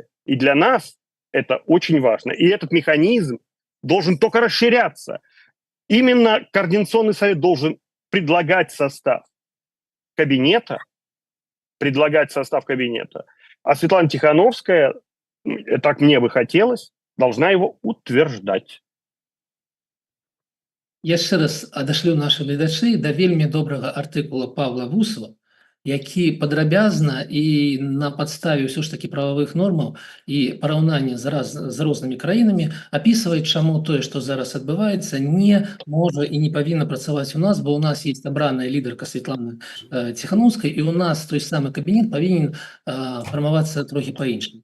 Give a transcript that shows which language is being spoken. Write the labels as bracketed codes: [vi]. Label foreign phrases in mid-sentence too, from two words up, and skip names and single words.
[ru] И для нас это очень важно. И этот механизм должен только расширяться. Именно Координационный совет должен предлагать состав кабинета, а Светлана Тихановская, так мне бы хотелось, должна его утверждать. [be] Яшчэ раз адашлю наши гледачы да вельмі добрага артыкула Павла Вусова, які падрабязна і на падставе ўсё ж таки правовых нормаў і параўнання з рознымі краінамі апісвае, чаму тое, што зараз адбываецца, не можа і не павінна працаваць у нас, бо у нас есть абраная лідарка Светлана Тихановская, і у нас той самы кабінет павінен фармавацца трохі па-іншаму.